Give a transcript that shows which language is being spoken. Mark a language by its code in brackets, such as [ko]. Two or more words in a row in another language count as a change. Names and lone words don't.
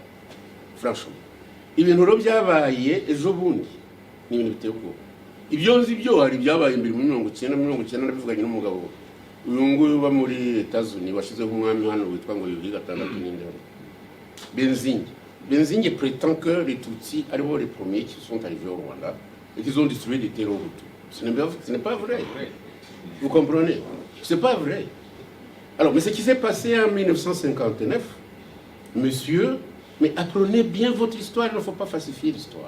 [rw] Franchement ibintu ro byabaye ejo bundi ni ibintu biteye ubwoba. Ibyo nzi byo hari byabaye mbere mu 1990 nabivuganye n'umugabo uyu nguyu uba muri Etats-Unis washizeho umwami hano witwa ngo Yuhi gatandatu n'indero Benzinge [fr] prétend que les Tutsis arrivent les premiers qui sont arrivés au Rwanda et qu'ils ont distribué des terres aux Hutus. Ce n'est pas vrai. Vous comprenez? C'est pas vrai. Alors, mais ce qui s'est passé en 1959, monsieur, mais apprenez bien votre histoire, il ne faut pas falsifier l'histoire.